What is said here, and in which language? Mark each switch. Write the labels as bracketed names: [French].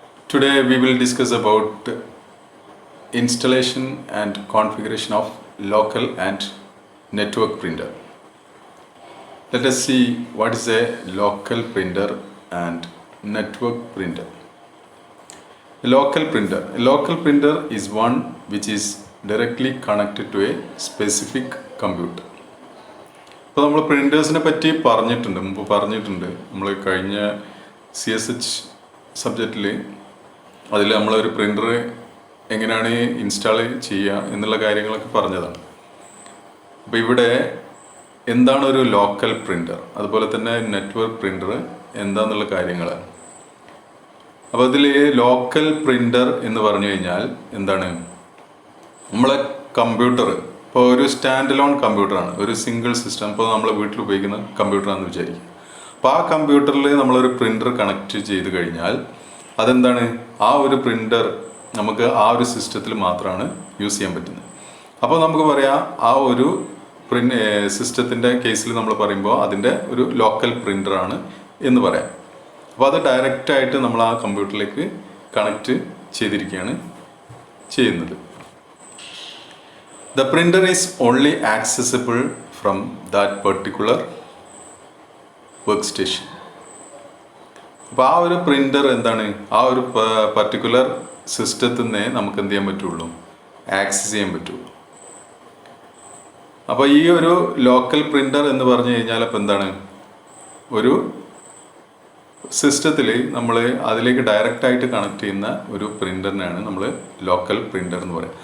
[English] Today we will discuss about installation and configuration of local and network printer. Let us see what is a local printer and network printer. A local printer is one which is directly connected to a specific computer. [Malayalam] ഇപ്പോൾ നമ്മൾ പ്രിൻറ്റേഴ്സിനെ പറ്റി മുമ്പ് പറഞ്ഞിട്ടുണ്ട് നമ്മൾ കഴിഞ്ഞ CSH സബ്ജക്റ്റിൽ അതിൽ നമ്മളൊരു printer എങ്ങനെയാണ് ഇൻസ്റ്റാൾ ചെയ്യുക എന്നുള്ള കാര്യങ്ങളൊക്കെ പറഞ്ഞതാണ്. അപ്പോൾ ഇവിടെ എന്താണ് ഒരു ലോക്കൽ പ്രിൻ്റർ, അതുപോലെ തന്നെ നെറ്റ്വർക്ക് പ്രിൻ്റർ എന്താണെന്നുള്ള കാര്യങ്ങളാണ്. അപ്പോൾ അതിൽ ലോക്കൽ പ്രിൻ്റർ എന്ന് പറഞ്ഞു കഴിഞ്ഞാൽ എന്താണ്, നമ്മളെ കമ്പ്യൂട്ടർ ഇപ്പോൾ ഒരു സ്റ്റാൻഡ് ലോൺ കമ്പ്യൂട്ടറാണ്, ഒരു സിംഗിൾ സിസ്റ്റം. ഇപ്പോൾ നമ്മൾ വീട്ടിൽ ഉപയോഗിക്കുന്ന കമ്പ്യൂട്ടറാണെന്ന് വിചാരിക്കും. അപ്പോൾ ആ കമ്പ്യൂട്ടറിൽ നമ്മളൊരു പ്രിൻ്റർ കണക്ട് ചെയ്ത് കഴിഞ്ഞാൽ അതെന്താണ്, ആ ഒരു പ്രിൻ്റർ നമുക്ക് ആ ഒരു സിസ്റ്റത്തിൽ മാത്രമാണ് യൂസ് ചെയ്യാൻ പറ്റുന്നത്. അപ്പോൾ നമുക്ക് പറയാം ആ ഒരു സിസ്റ്റത്തിൻ്റെ കേസിൽ നമ്മൾ പറയുമ്പോൾ അതിൻ്റെ ഒരു ലോക്കൽ പ്രിൻ്ററാണ് എന്ന് പറയാം. അപ്പോൾ അത് ഡയറക്റ്റായിട്ട് നമ്മൾ ആ കമ്പ്യൂട്ടറിലേക്ക് കണക്ട് ചെയ്തിരിക്കുകയാണ് ചെയ്യുന്നത്. [English] The printer is only accessible from that particular workstation. [Malayalam] അപ്പോൾ ആ ഒരു പ്രിൻ്റർ എന്താണ്, ആ ഒരു പർട്ടിക്കുലർ സിസ്റ്റത്തിൽ നിന്നേ നമുക്ക് എന്ത് ചെയ്യാൻ പറ്റുള്ളൂ, ആക്സസ് ചെയ്യാൻ പറ്റുള്ളൂ. അപ്പോൾ ഈ ഒരു ലോക്കൽ പ്രിൻ്റർ എന്ന് പറഞ്ഞു കഴിഞ്ഞാൽ അപ്പോൾ എന്താണ്, ഒരു സിസ്റ്റത്തിൽ നമ്മൾ അതിലേക്ക് ഡയറക്റ്റായിട്ട് കണക്ട് ചെയ്യുന്ന ഒരു പ്രിൻ്ററിനാണ് നമ്മൾ ലോക്കൽ പ്രിൻ്റർ എന്ന് പറയുക.